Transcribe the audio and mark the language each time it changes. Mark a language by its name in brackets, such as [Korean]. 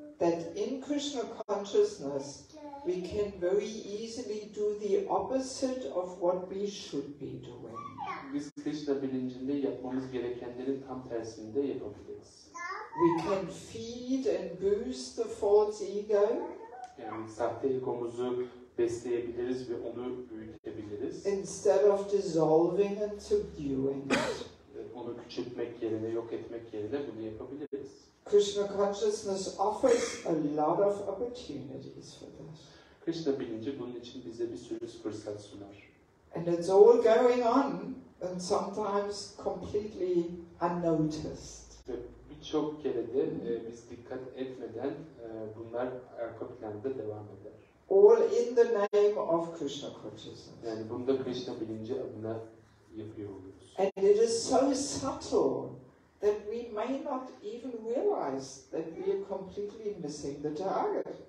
[English] That in Krishna consciousness, we can very easily do the opposite of what we should be doing. [Turkish] Biz Krishna bilincinde yapmamız gerekenlerin tam tersini de yapabiliriz. [English] We can feed and boost the false ego. [Turkish] Yani sahte egomuzu besleyebiliriz ve onu büyütebiliriz. [English] Instead of dissolving and subduing it. [Turkish] Onu küçültmek yerine, yok etmek yerine bunu yapabiliriz. [English] Krishna consciousness offers a lot of opportunities for this. [Turkish] Krishna bilinci bunun için bize bir sürü fırsat sunar. [English] And it's all going on, and sometimes completely unnoticed. [Turkish] Ve birçok kere de biz dikkat etmeden bunlar arka planda devam eder. [English] All in the name of Krishna consciousness. [Turkish] Yani bunda Krishna bilinci adına yapıyor oluyoruz. [English] And it is so subtle that we may not even realize that we are completely missing the target.